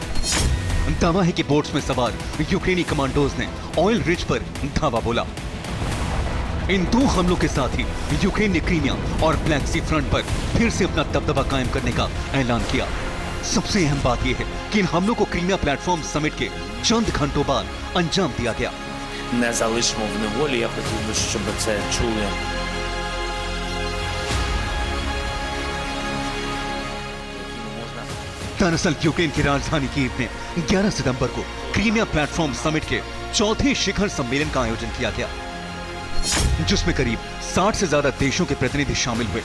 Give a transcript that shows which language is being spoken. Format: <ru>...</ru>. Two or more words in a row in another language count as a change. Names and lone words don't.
<hi>दावा है कि बोट्स में सवार यूक्रेनी कमांडोज ने ऑयल रिज पर धावा बोला। इन 2 हमलों के साथ ही यूक्रेन ने क्रीमिया और ब्लैक सी फ्रंट पर फिर से अपना दबदबा कायम करने का ऐलान किया। सबसे अहम बात यह है कि इन हमलों को क्रीमिया प्लेटफॉर्म समिट के चंद घंटों बाद अंजाम दिया गया।</hi> <uk>Не залишимо в неволі, я хотів би, щоб це чули.</uk> <hi>दरअसल यूक्रेन की राजधानी कीव में 11 सितंबर को क्रीमिया प्लेटफॉर्म समिट के चौथे शिखर सम्मेलन का आयोजन किया गया, जिसमें करीब 60 से ज्यादा देशों के प्रतिनिधि शामिल हुए।</hi>